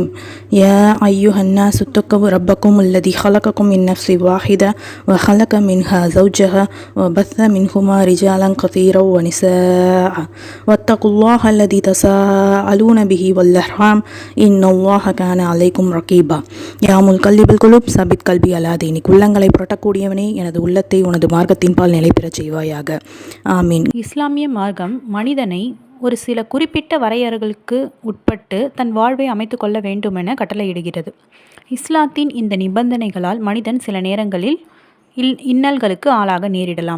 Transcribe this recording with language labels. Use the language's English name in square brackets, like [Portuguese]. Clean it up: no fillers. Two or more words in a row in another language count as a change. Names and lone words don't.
[Arabic] يا أيها الناس اتقوا ربكم الذي خلقكم من نفس واحدة وخلق منها زوجها وبث منهما رجالا كثيرا ونساء واتقوا الله الذي تساءلون به والأرحام إن الله كان عليكم رقيبا. يا مقلب القلوب ثبت قلبي على دينك. [Tamil] உள்ளங்களை புரட்டக்கூடியவனே, எனது உள்ளத்தை உனது மார்க்கத்தின் பால் நிலை பெறச் செய்வாயாக. ஆமீன். இஸ்லாமிய மார்க்கம் மனிதனை ஒரு சில குறிப்பிட்ட வரையறைகளுக்கு உட்பட்டு தன் வாழ்வை அமைத்து கொள்ள வேண்டுமென கட்டளையிடுகிறது. இஸ்லாத்தின் இந்த நிபந்தனைகளால் மனிதன் சில நேரங்களில் இன்னல்களுக்கு ஆளாக நேரிடலாம்.